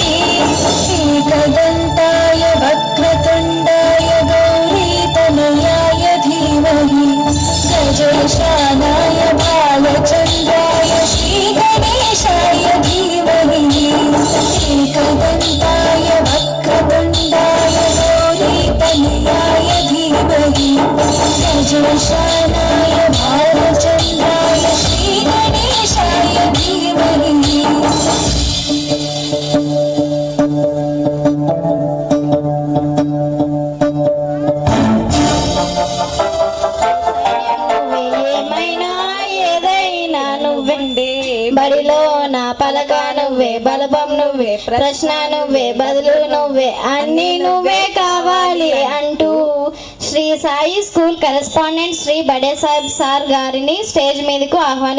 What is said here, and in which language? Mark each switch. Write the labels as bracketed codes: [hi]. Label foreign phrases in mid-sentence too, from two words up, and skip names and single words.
[sa] एकदन्ताय वक्रतुण्डाय गौरीतनयाय धीमहि गजेशानाय भालचन्द्राय श्रीगणेशाय धीमहि एकदन्ताय वक्रतुण्डाय गौरीतनयाय धीमहि गजेशानाय भालचन्द्राय श्रीगणेशाय धीमहि [te] బడిలో నా పలక నువ్వే బలపం నువ్వే ప్రశ్న నువ్వే బదులు నువ్వే అన్ని నువ్వే కావాలి అంటూ శ్రీ సాయి [en] school correspondent [te] శ్రీ బడే సాహెబ్ సార్ గారిని స్టేజ్ మీదకు ఆహ్వానిస్తున్నాము.